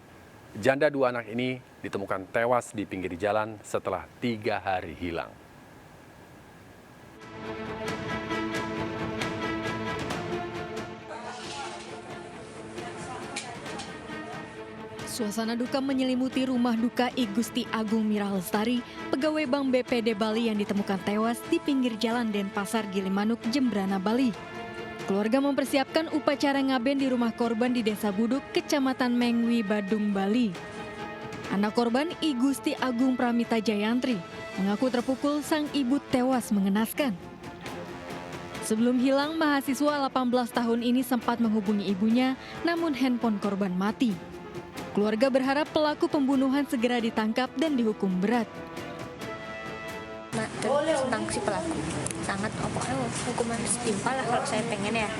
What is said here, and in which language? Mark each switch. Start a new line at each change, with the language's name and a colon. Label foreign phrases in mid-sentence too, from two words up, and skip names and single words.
Indonesian: Janda 2 anak ini ditemukan tewas di pinggir jalan setelah 3 hari hilang. Suasana duka menyelimuti rumah duka I Gusti Agung Mirah Lestari, pegawai Bank BPD Bali yang ditemukan tewas di pinggir jalan Denpasar Gilimanuk, Jembrana, Bali. Keluarga mempersiapkan upacara ngaben di rumah korban di Desa Buduk, Kecamatan Mengwi, Badung, Bali. Anak korban I Gusti Agung Pramita Jayantri mengaku terpukul sang ibu tewas mengenaskan. Sebelum hilang, mahasiswa 18 tahun ini sempat menghubungi ibunya, namun handphone korban mati. Keluarga berharap pelaku pembunuhan segera ditangkap dan dihukum berat. Tentang si pelaku sangat pokoknya hukuman setimpal lah kalau saya pengen ya.